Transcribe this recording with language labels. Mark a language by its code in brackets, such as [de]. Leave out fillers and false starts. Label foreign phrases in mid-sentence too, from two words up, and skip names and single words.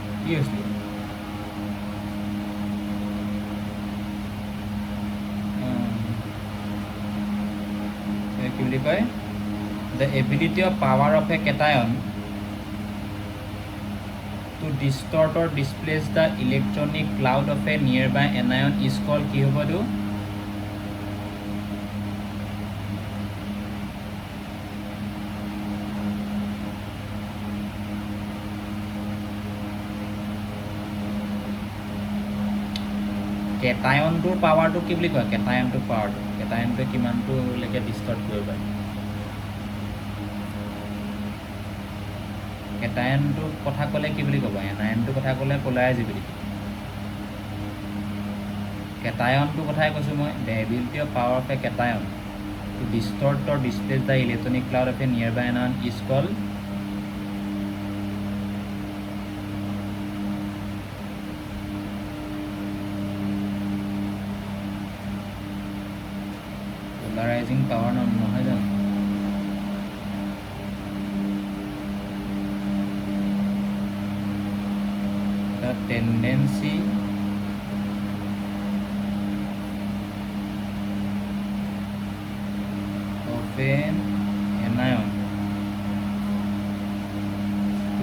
[as] কি হৈছিলে কি বুলি কয় [en] the ability of power of a cation to distort or displace the electronic cloud of a nearby anion is called [as] কি হ'ব এইটো কেটায়নটোৰ পাৱাৰটো কি বুলি কয় কেটায়নটোৰ পাৱাৰটো কেটায়নটোৱে কিমানটোলৈকে ডিষ্টৰ্ট কৰিব পাৰে কেটায়নটোৰ কথা ক'লে কি বুলি ক'ব এনায়নটোৰ কথা ক'লে পলাৰাইজিবিলিটি কেটায়নটোৰ কথাই কৈছোঁ মই [en] the ability of power of a cation to distort or displace the electronic cloud of a nearby anion is called polarizing power [as] নহয় জানো [en] the tendency of an anion to